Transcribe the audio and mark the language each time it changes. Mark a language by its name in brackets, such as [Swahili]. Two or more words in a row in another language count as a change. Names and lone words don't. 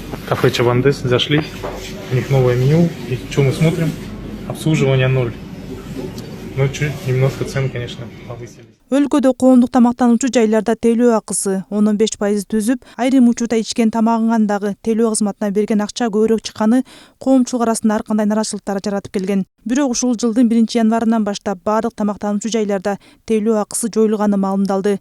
[Russian] Кафе Чабандес, зашли. У них новое меню. И что мы смотрим? Обслуживание 0. Ну, чуть немножко цен, конечно, повысили. [Kyrgyz] Өлкөдө коомдук тамактануучу жайларда тейлөө акысы 15% түзүп, айрым учурда ичкен тамагынан дагы тейлөө кызматына берген акча көбүрөөк чыкканы коомчулук арасында ар кандай нараачылыктар жаратып келген. Бирок ушул жылдын 1-январынан баштап баардык тамактануучу жайларда тейлөө акысы жоюлганы маалымдалды.